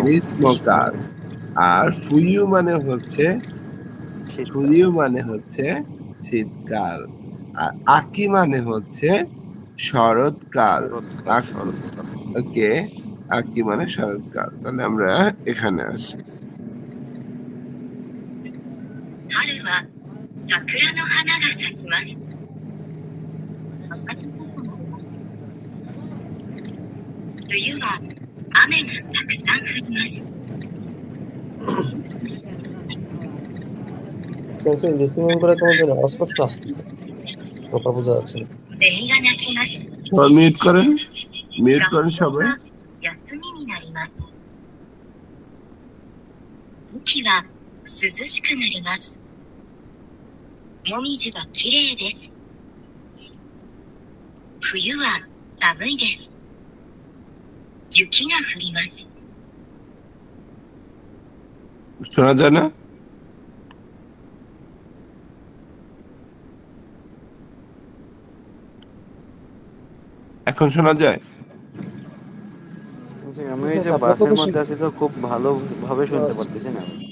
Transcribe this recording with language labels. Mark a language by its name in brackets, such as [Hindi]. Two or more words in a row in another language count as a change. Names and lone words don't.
[Bangla] গ্রীষ্মকাল। আর ফুইউ মানে হচ্ছে, শীতকাল। ফুইউ মানে হচ্ছে শীতকাল। আর আকি মানে হচ্ছে শরৎকাল। ওকে, আকি মানে শরৎকাল। তাহলে আমরা এখানে আসি। [Japanese] 春は桜の花が咲きます。暖かくなります。梅雨は雨がたくさん降ります。 [Bangla] সেন্সর লিসেনিং করে কেমন যেন অস্পষ্ট আসতেছে, কথা বোঝা যাচ্ছে না। [Japanese] セミが鳴きます。 [Bangla] মিউট করেন, মিউট করেন সবাই। [Japanese] 休みになります。雨季は涼しくなります。もみじがきれいです。冬は寒いです。雪が降ります。 [Bangla] শোনা যায় না? এখন শোনা যায়? আমি এই যে বাসের মধ্যে আছি তো খুব ভালোভাবে শুনতে পারতেছি না।